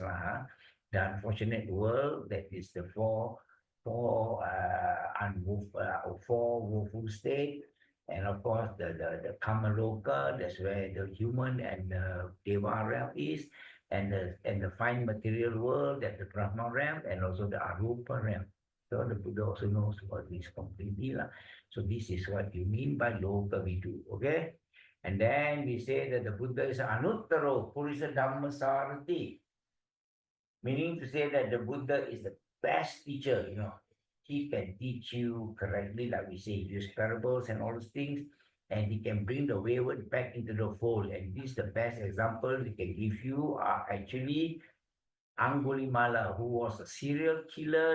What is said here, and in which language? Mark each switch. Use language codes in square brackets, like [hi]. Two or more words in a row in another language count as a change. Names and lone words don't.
[en] The unfortunate world, that is the four woeful state, and of course the Kamaloka, that's where the human and the Deva realm is, and the fine material world, that's the Brahma realm, and also the Arupa realm. So the Buddha also knows about this completely. So this is what you mean by [pi] loka vidu, [en] okay? And then we say that the Buddha is [pi] anuttaro purisa dhamma sarati, [en] meaning to say that the Buddha is the best teacher, you know. He can teach you correctly, like we say, use parables and all those things, and he can bring the wayward back into the fold. And this is the best example he can give you are actually Angulimala, who was a serial killer.